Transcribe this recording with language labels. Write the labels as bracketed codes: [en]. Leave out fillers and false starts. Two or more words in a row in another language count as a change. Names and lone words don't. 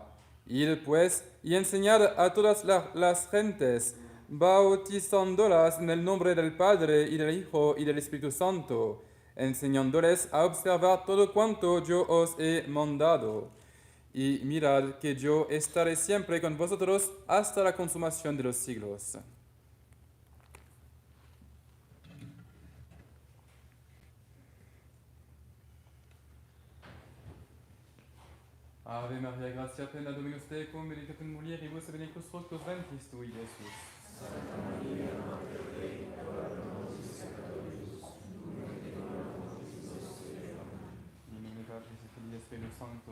[es] Id pues y enseñad a todas las gentes, bautizándolas en el nombre del Padre y del Hijo y del Espíritu Santo, enseñándoles a observar todo cuanto yo os he mandado. Y mirad que yo estaré siempre con vosotros hasta la consumación de los siglos. [la] Ave Maria, gratia plena, Dominus tecum, benedicta in mulieribus, et benedictus fructus ventris tui, Iesus. Santa Maria, Mater Dei, ora pro nobis peccatoribus, nunc et in hora mortis nostre. Amen. In nomine Patris et Filii et Spiritus Sancto.